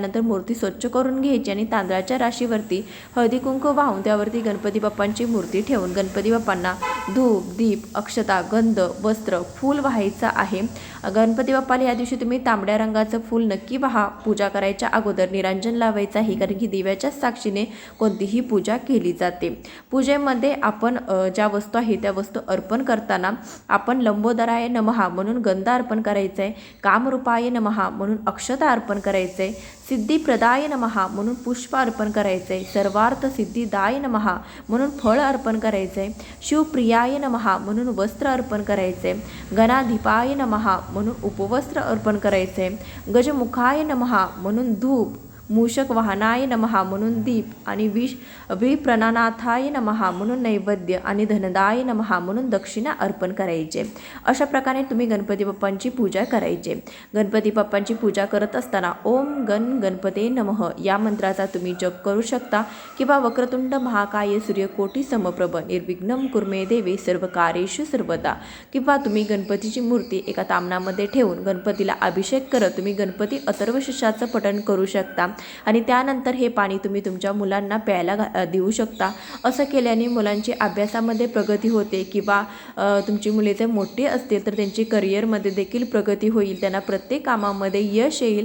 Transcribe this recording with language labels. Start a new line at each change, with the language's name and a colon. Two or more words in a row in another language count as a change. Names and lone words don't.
Marathi: त्यानंतर मूर्ती स्वच्छ करून घ्यायची आणि तांदळाच्या राशीवरती हळदी कुंकू वाहून त्यावरती गणपती बाप्पांची मूर्ती ठेवून गणपती बाप्पांना धूप दीप अक्षता गंध वस्त्र फूल वाहायचं आहे। गणपती बाप्पाला या दिवशी तुम्ही तांबड्या रंगाचं फूल नक्की वाहा। पूजा करायच्या अगोदर निरांजन लावायचं आहे, कारण की दिव्याच्या साक्षीने कोणतीही पूजा केली जाते। पूजेमध्ये आपण ज्या वस्तू आहे त्या वस्तू अर्पण करताना आपण
Sanskrit: लंबोदराय नमः
Marathi: म्हणून गंध अर्पण करायचं आहे, कामरूपाय नमः म्हणून अक्षता अर्पण करायचं आहे,
Sanskrit: सिद्धिप्रदाय नमः
Marathi: म्हणून पुष्प अर्पण करायचं आहे,
Sanskrit: सर्वार्थ सिद्धिदाय नमः
Marathi: म्हणून फळ अर्पण करायचं आहे,
Sanskrit: शिवप्रियाय नमः
Marathi: म्हणून वस्त्र अर्पण करायचं आहे,
Sanskrit: गणाधिपाय नमः
Marathi: म्हणून उपवस्त्र अर्पण करायचं आहे,
Sanskrit: गजमुखाय नमः
Marathi: म्हणून धूप,
Sanskrit: मूषक वाहनाय नमः
Marathi: म्हणून दीप आणि
Sanskrit: विप्रनाथाय नमः
Marathi: म्हणून नैवेद्य आणि
Sanskrit: धनदाय नमः
Marathi: म्हणून दक्षिणा अर्पण करायचे। अशा प्रकारे तुम्ही गणपती बाप्पांची पूजा करायचे। गणपती बाप्पांची पूजा करत असताना
Sanskrit: ओम गणपते नमः
Marathi: या मंत्राचा तुम्ही जप करू शकता किंवा
Sanskrit: वक्रतुंड महाकाय सूर्यकोटी समप्रभ निर्विघ्नं कुर्मे देवे सर्व कार्येषु सर्वदा
Marathi: किंवा तुम्ही गणपतीची मूर्ती एका तामणामध्ये ठेवून गणपतीला अभिषेक करत तुम्ही गणपती अथर्वशीर्षाचं पठण करू शकता। आणि त्यानंतर हे पाणी तुम्ही तुमच्या मुलांना प्यायला देऊ शकता. असं केल्याने मुलांची अभ्यासामध्ये प्रगती होते किंवा तुमची मुले जर मोठी असतील तर त्यांची करिअरमध्ये देखील प्रगती होईल, त्यांना प्रत्येक कामामध्ये यश येईल.